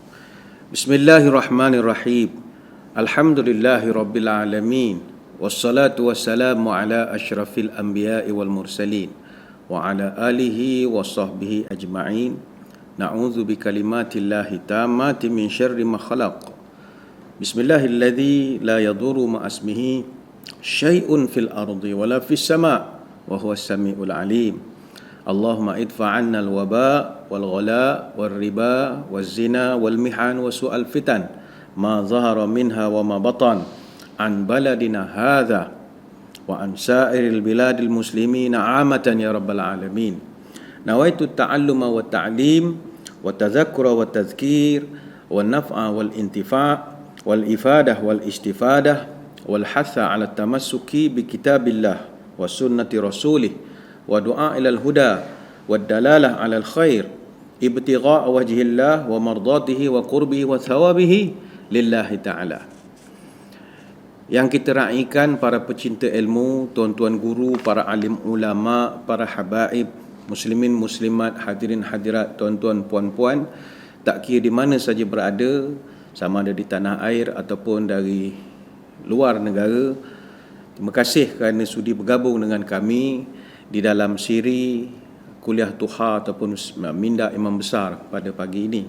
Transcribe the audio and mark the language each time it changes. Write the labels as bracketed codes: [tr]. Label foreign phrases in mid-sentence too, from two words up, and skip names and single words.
[ar] بسم الله الرحمن الرحيم الحمد لله رب العالمين. والصلاة والسلام على أشرف الأنبياء والمرسلين وعلى آله وصحبه أجمعين. نعوذ بكلمات الله التامات من شر ما خلق. بسم الله الذي لا يضر مع اسمه شيء في الأرض ولا في السماء وهو السميع العليم. اللهم ادفع عنا الوباء والغلاء والربا والزنا والمحن وسوء الفتن ما ظهر منها وما بطن عن بلدنا هذا وعن سائر البلاد المسلمين عامة يا رب العالمين. نويت التعلم والتعليم والتذكر والتذكير والنفع والانتفاع والإفادة والاستفادة والحث على التمسك بكتاب الله وسنة رسوله والدعاء إلى الهدى والدلالة على الخير ابتغاء وجه الله ومرضاته وقربه وثوابه لله تعالى. [ms] Yang kita raikan para pecinta ilmu, tuan-tuan guru, para alim ulama, para habaib, muslimin muslimat, hadirin hadirat, tuan-tuan puan-puan, tak kira di mana saja berada, sama ada di tanah air ataupun dari luar negara, terima kasih kerana sudi bergabung dengan kami di dalam siri kuliah Tuha ataupun minda imam besar pada pagi ini.